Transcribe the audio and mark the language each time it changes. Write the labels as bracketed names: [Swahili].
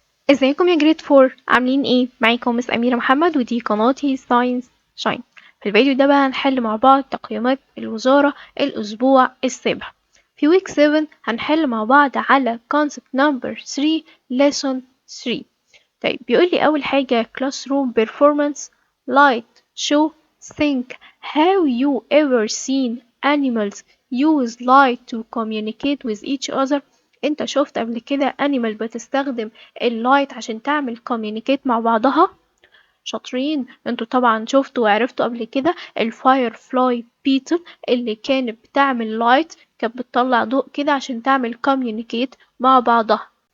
[Arabic] ازيكم يا جريد فور، عاملين ايه؟ معاكم مس أميرة محمد ودي قناتي ساينس شاين. في الفيديو ده بقى هنحل مع بعض تقييمات الوزارة الأسبوع السابع. في ويك 7 هنحل مع بعض على [English] concept number 3 lesson 3. [Arabic] طيب بيقول لي أول حاجة [English] classroom performance light show think how you ever seen animals use light to communicate with each other. [Arabic] انت شفت قبل كده animal بتستخدم اللايت عشان تعمل communicate مع بعضها؟ شاطرين، انتوا طبعا شفتوا وعرفتوا قبل كده الفاير فلاي بيتل اللي كانت بتعمل لايت، كانت بتطلع ضوء كده عشان تعمل communicate مع بعضها.